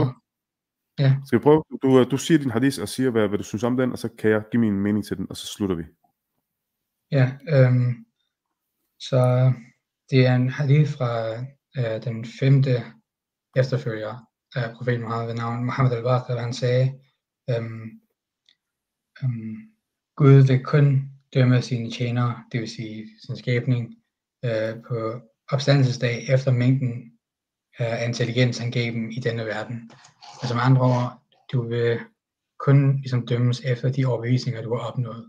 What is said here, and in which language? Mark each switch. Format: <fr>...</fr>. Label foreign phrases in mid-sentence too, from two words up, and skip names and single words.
<da>Ja. Skal vi prøve? Du siger din hadith og siger, hvad du synes om den, og så kan jeg give min mening til den, og så slutter vi. Ja, så det er en hadith fra den 5. efterfølger af profeten Muhammed ved navn Muhammad al-Baqir, hvor han sagde, Gud vil kun dømme sine tjenere, det vil sige sin skabning, på opstandelsesdag efter mængden af intelligens, han gav dem i denne verden. Altså med andre ord, du vil kun ligesom dømmes efter de overbevisninger, du har opnået.</da>